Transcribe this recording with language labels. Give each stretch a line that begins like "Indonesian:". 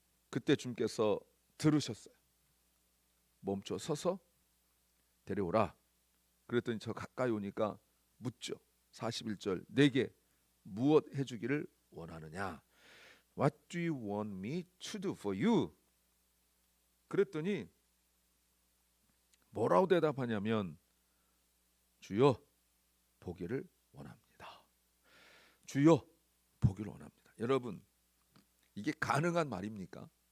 Korean: 그때 주님께서 들으셨어요. 멈춰 서서 데려오라. 그랬더니 저 가까이 오니까 묻죠. 41절 내게 무엇 해주기를 원하느냐?
English: What do you want me to do for you?
Korean: 그랬더니 뭐라고 대답하냐면 주여 보기를 원합니다. 주여 보기를 원합니다. 여러분, 이게 가능한 말입니까?